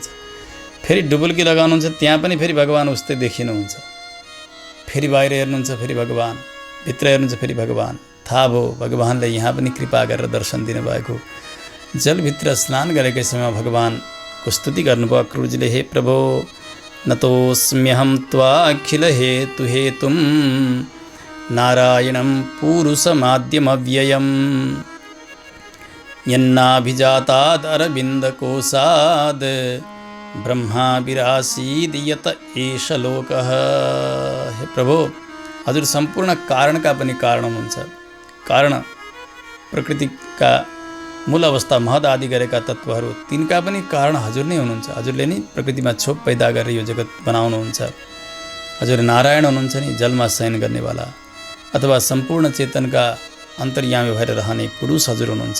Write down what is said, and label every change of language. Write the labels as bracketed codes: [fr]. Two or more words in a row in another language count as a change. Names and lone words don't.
[ne] फेरि डुबुल्की लगाउनुहुन्छ, त्यहाँ पनि फेरि भगवान उस्तै देखिनुहुन्छ। फेरि बाहिर हेर्नुहुन्छ, फेरि भगवान, भित्र हेर्नुहुन्छ, फेरि भगवान। थाहा भयो भगवानले यहाँ पनि कृपा गरेर दर्शन दिनुभएको। जलभित्र स्नान गरेकै समय भगवानको स्तुति गर्नुभयो अक्रूरजीले। [sa] हे प्रभो, नतोऽस्म्यहं त्वाखिल हेतु हेतुं नारायणं पुरुषमाद्यमव्ययं यन्नाभिजाताद् अरविन्दकोशाद् ब्रह्मा विरासीद यत एष लोकः। [ne] हे प्रभु, हजुर सम्पूर्ण कारणका पनि कारण हुनुहुन्छ। कारण प्रकृतिका मूल अवस्था महद आदि गरेका तत्त्वहरू, तिनका पनि कारण हजुर नै हुनुहुन्छ। हजुरले नै प्रकृतिमा छोप पैदा गरेर यो जगत बनाउनुहुन्छ। हजुर नारायण हुनुहुन्छ नि, जलमा शयन गर्नेवाला, अथवा सम्पूर्ण चेतनका अन्तर्यामी भएर रहने पुरुष हजुर हुनुहुन्छ।